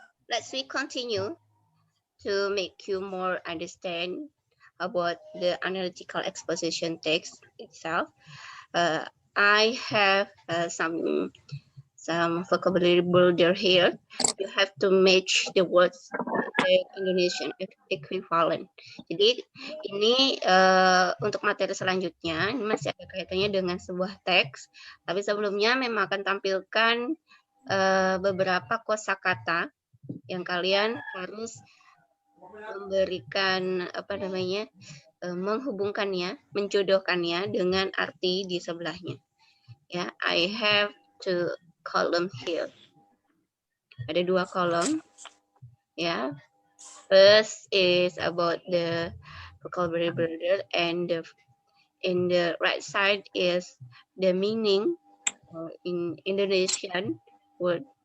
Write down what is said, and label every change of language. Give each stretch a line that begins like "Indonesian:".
English: Let's continue to make you more understand about the analytical exposition text itself, I have some vocabulary builder here. You have to match the words the Indonesian equivalent.
Indonesian: Jadi ini untuk materi selanjutnya ini masih ada kaitannya dengan sebuah teks. Tapi sebelumnya memang akan tampilkan beberapa kosakata yang kalian harus memberikan menghubungkannya, menjodohkannya dengan arti di sebelahnya.
English: Ya, I have two column here.
Indonesian: Ada 2 kolom.
English: Ya. First is about the vocabulary builder, and in the right side is the meaning in Indonesian word.